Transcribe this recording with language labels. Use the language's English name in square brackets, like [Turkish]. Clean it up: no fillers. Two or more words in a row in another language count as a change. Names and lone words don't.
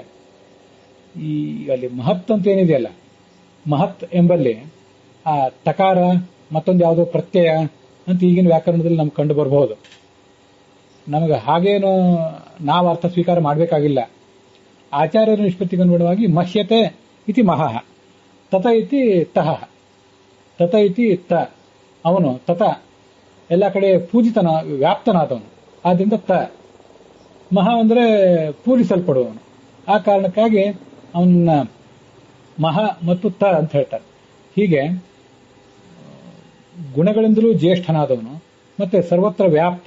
[Kannada] ಈ ಅಲ್ಲಿ ಮಹತ್ ಅಂತ ಏನಿದೆಯಲ್ಲ, ಮಹತ್ ಎಂಬಲ್ಲಿ ಆ ತಕಾರ ಮತ್ತೊಂದು ಯಾವುದೋ ಪ್ರತ್ಯಯ ಅಂತ ಈಗಿನ ವ್ಯಾಕರಣದಲ್ಲಿ ನಮ್ಗೆ ಕಂಡು ಬರಬಹುದು. ನಮಗೆ ಹಾಗೇನು ನಾವು ಅರ್ಥ ಸ್ವೀಕಾರ ಮಾಡಬೇಕಾಗಿಲ್ಲ. ಆಚಾರ್ಯರ ನಿಷ್ಪತ್ತಿಗೆ ಅನುಗುಣವಾಗಿ [Sanskrit] ಮಹ್ಯತೆ ಇತಿ ಮಹಃ, ತತ ಇತಿ ತಹ, ತತ ಇತಿ ತ. [Kannada] ಅವನು ತತ ಎಲ್ಲ ಕಡೆ ಪೂಜಿತನ ವ್ಯಾಪ್ತನಾದವನು, ಆದ್ದರಿಂದ ತ. ಮಹಾ ಅಂದ್ರೆ ಪೂಜಿಸಲ್ಪಡುವವನು. ಆ ಕಾರಣಕ್ಕಾಗಿ ಅವನ ಮಹ ಮತ್ತು ತ ಅಂತ ಹೇಳ್ತಾರೆ. ಹೀಗೆ ಗುಣಗಳಿಂದಲೂ ಜ್ಯೇಷ್ಠನಾದವನು ಮತ್ತೆ ಸರ್ವತ್ರ ವ್ಯಾಪ್ತ.